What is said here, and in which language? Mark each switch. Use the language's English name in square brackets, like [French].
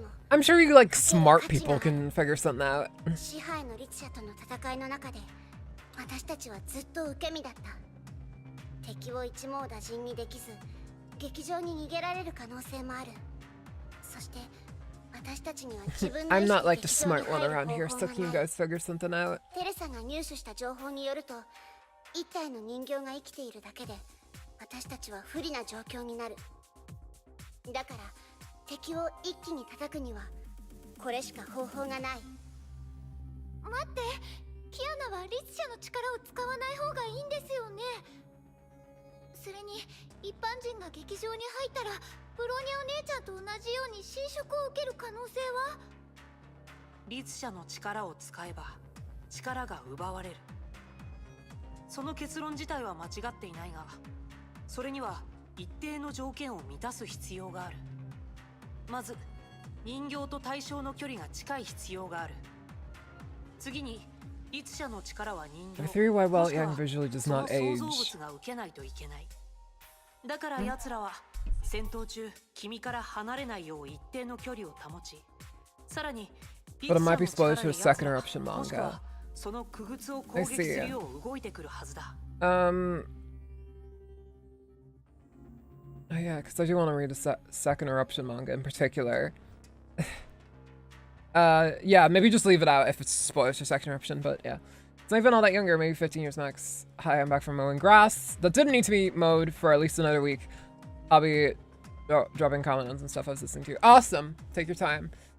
[English] I'm sure you like smart people can figure something out. [Japanese] 支配の律者との戦いの中で、私たちはずっと受け身だった。敵を一網打尽にできず、劇場に逃げられる可能性もある。そして私たちには自分の [English] I'm not like the smart one around here, so can you guys figure something out? [Japanese] テレサが入手した情報によると、一体の人形が生きているだけで、私たちは不利な状況になる。だから。敵を一気に叩くにはこれしか方法がない。待って、キアナは律者の力を使わない方がいいんですよね。それに一般人が劇場に入ったらブローニャお姉ちゃんと同じように侵食を受ける可能性は。律者の力を使えば力が奪われる。その結論自体は間違っていないが、それには一定の条件を満たす必要がある。まず人形と対象の距離が近い必要がある。次に律者の力は人形。 [English] The theory why Welt Young visually does not age. [Japanese] 想像物が受けないといけない。だから奴らは戦闘中君から離れないよう一定の距離を保ち、さらに [English] But it might be spoiled to a second eruption manga. [Japanese] その傀儡を攻撃するよう動いてくるはずだ。 [English] Oh yeah, because I do want to read a second eruption manga in particular. Yeah, maybe just leave it out if it's spoilers for second eruption, but yeah. It's not even all that younger, maybe 15 years max. Hi, I'm back from mowing grass. That didn't need to be mowed for at least another week. I'll be dropping comments and stuff I was listening to. Awesome! Take your time.